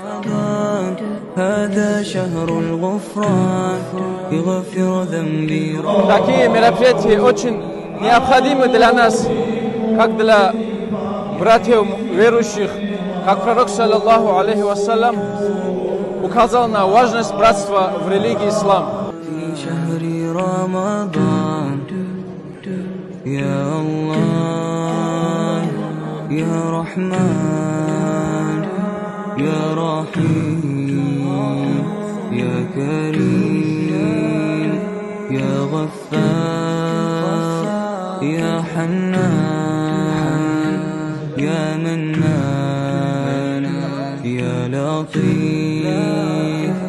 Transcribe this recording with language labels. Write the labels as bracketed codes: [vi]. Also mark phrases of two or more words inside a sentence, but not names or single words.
[ru] Такие мероприятия очень необходимы для нас, как для братьев верующих, как пророк, [ar] صلى الله عليه وسلم, [ru] указал на важность братства в религии ислам. [ar] يا الله يا رحمن يا رحيم يا كريم يا غفار يا حنان يا منان يا لطيف.